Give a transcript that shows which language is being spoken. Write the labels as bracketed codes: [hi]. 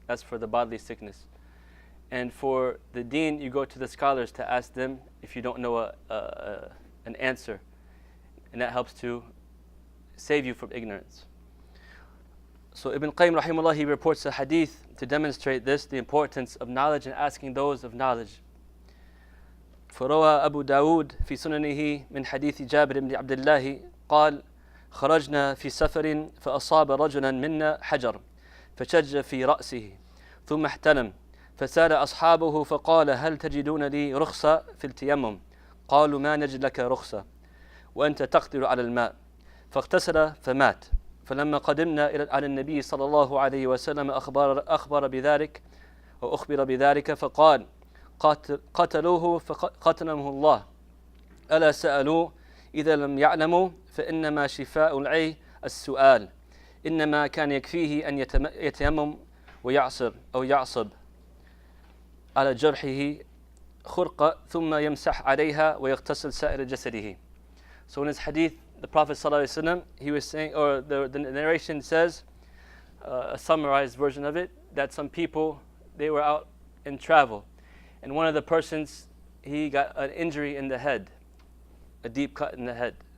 [en] That's for the bodily sickness. And for the deen, you go to the scholars to ask them if you don't know an answer. And that helps to save you from ignorance. So Ibn Qayyim rahimahullah, he reports a hadith to demonstrate this, the importance of knowledge and asking those of knowledge. [ar] فروى أبو داود في سننه من حديث جابر بن عبد الله قال: خرجنا في سفر فأصاب رجلا منا حجر فشج في رأسه ثم احتلم فسأل أصحابه فقال: هل تجدون لي رخصة في التيمم؟ قالوا: ما نجد لك رخصة وأنت تقدر على الماء. فاغتسل فمات. فلما قدمنا على النبي صلى الله عليه وسلم أخبر بذلك أو أخبر بذلك فقال: قتلوه فقتلهم الله. ألا سألوه إذا لم يعلموا فإنما شفاء العي السؤال، إنما كان يكفيه أن يتيمم ويعصر أو يعصب على جرحه خرقة ثم يمسح عليها ويغتسل سائر جسده. [en] So in his hadith, the Prophet ﷺ, he was saying, or the narration says, a summarized version of it, that some people, they were out in travel, and one of the persons, he got an injury in the head, a deep cut in the head.